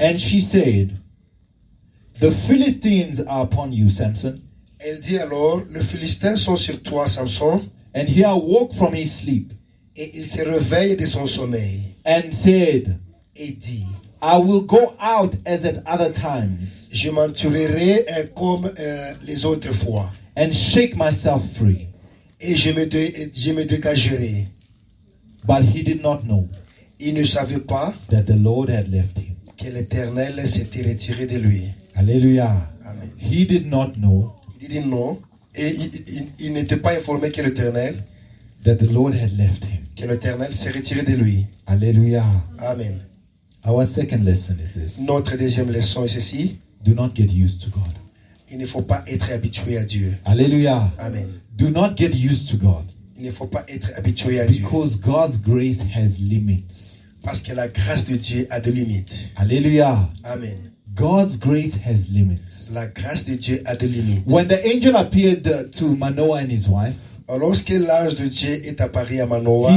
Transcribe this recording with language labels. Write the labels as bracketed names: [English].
[English] And she said, the Philistines are upon you, Samson. [French] Elle dit alors, les Philistins sont sur toi, Samson, [English] And he awoke from his sleep [French] et il se réveille de son sommeil [English] and said, [French] et dit, [English] I will go out as at other times [French] je m'enturerai comme les autres fois [English] and shake myself free. [French] et je me dégagerai. [English] But he did not know [French] Il ne savait pas [English] that the Lord had left him. [French] que l'Éternel s'était retiré de lui. [English] Hallelujah. Amen. He did not know [French] Il dit non et il n'était pas informé que l'Éternel [English] that the Lord had left him. [French] s'est retiré de lui. [English] Hallelujah. Amen. Our second lesson is this. [French] Notre deuxième leçon est ceci. [English] Do not get used to God. [French] Il ne faut pas être habitué à Dieu. [English] Hallelujah. Amen. Do not get used to God. [French] Il ne faut pas être habitué à Dieu. [English] Because God's grace has limits. [French] Parce que la grâce de Dieu a des limites. [English] Hallelujah. Amen. God's grace has limits. [French] La grâce de Dieu a des limites. [English] When the angel appeared to Manoah and his wife, [French] Lorsque l'ange de Dieu est apparu à Manoah